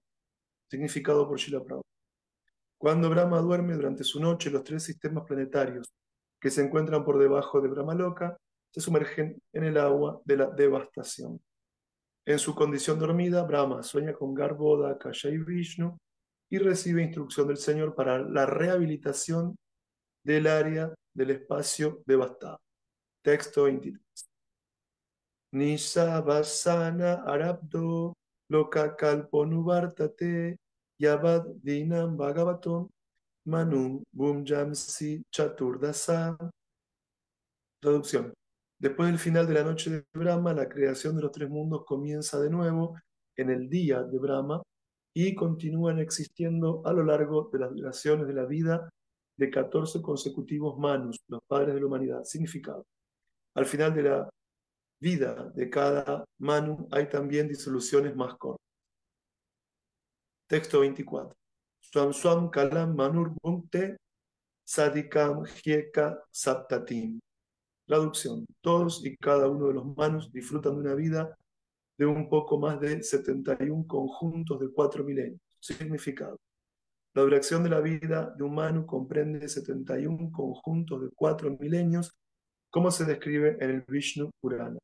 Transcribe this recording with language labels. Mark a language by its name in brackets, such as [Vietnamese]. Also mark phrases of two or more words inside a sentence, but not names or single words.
[Spanish] Significado por Srila Prabhupada. Cuando Brahma duerme durante su noche, los 3 sistemas planetarios que se encuentran por debajo de Brahmaloka se sumergen en el agua de la devastación. En su condición dormida, Brahma sueña con Garbhoda, Kasha y Vishnu y recibe instrucción del Señor para la rehabilitación del área del espacio devastado. Texto 23. [Sanskrit] निशावसान आरब्धो लोककल्पोऽनुवर्तते यावद् दिनं भगवतो मनून् भुञ्जंश् चतुर्दश. [Spanish] Traducción. Después del final de la noche de Brahma, la creación de los 3 mundos comienza de nuevo en el día de Brahma y continúan existiendo a lo largo de las duraciones de la vida de 14 consecutivos Manus, los padres de la humanidad. Significado. Al final de la vida de cada Manu hay también disoluciones más cortas. Texto 24. [Sanskrit] स्वं स्वं कालं मनुर् भुङ्क्ते साधिकां ह्य् एक सप्ततिम्. [Spanish] Traducción. Todos y cada uno de los Manus disfrutan de una vida de un poco más de 71 conjuntos de 4 milenios. Significado. La duración de la vida de un Manu comprende 71 conjuntos de 4 milenios, como se describe en el Vishnu Purana.